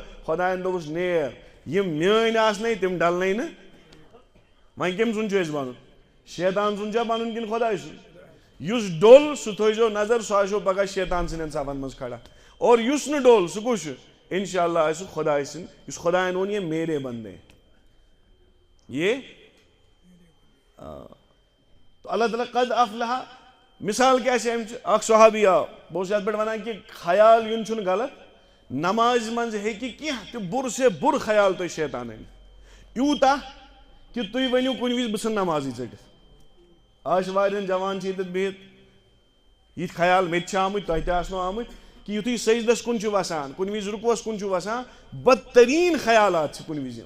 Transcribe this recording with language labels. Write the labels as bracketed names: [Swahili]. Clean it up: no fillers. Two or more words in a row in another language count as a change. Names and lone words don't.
[Kashmiri] خۄدایَن دوٚپُس نیر یِم میٲنۍ آسنَے تِم ڈلنَے نہٕ. وۄنۍ کٔمۍ سُنٛد چھُ اَسہِ بنُن شیطان سُنٛد چھا بنُن کِنہٕ خۄداے سُنٛد. یُس ڈوٚل سُہ تھٲیزیو نظر سُہ آسیو پگاہ شیطان سٕنٛدٮ۪ن صفن منٛز کھڑا اور یُس نہٕ ڈوٚل سُہ کُس چھُ انشاءاللہ آسہِ خۄداے سٕنٛدۍ یُس خۄدایَن ووٚن [Urdu] یہ میرے بندے [Kashmiri] یہ اللہ تعالیٰ [Arabic] قد افلح. [Kashmiri] مثال کیا چھِ اَمچہِ اکھ صحابی آو بہٕ اوسُس یتھ پٮ۪ٹھ ونان کہ خیال یُن چھُنہٕ غلط نمازِ منٛز ہیٚکہِ کینٛہہ تہِ بُرٕ سے بُرٕ خیال تۄہہِ شیطان أنِتھ یوٗتاہ کہ تُہۍ ؤنِو کُنہِ وِزِ بہٕ ژھٕنہٕ نمازٕے ژٔٹِتھ. آز چھِ واریاہن جوان چھِ ییٚتٮ۪تھ بِہِتھ یِتھۍ خیال مےٚ تہِ چھِ آمٕتۍ تۄہہِ تہِ آسنو آمٕتۍ کہ یُتھُے سجدس کُن چھُ وسان کُنہِ وِزِ رُکوس کُن چھُ وسان بدتریٖن خیالات چھِ کُنہِ وِزِ یِوان.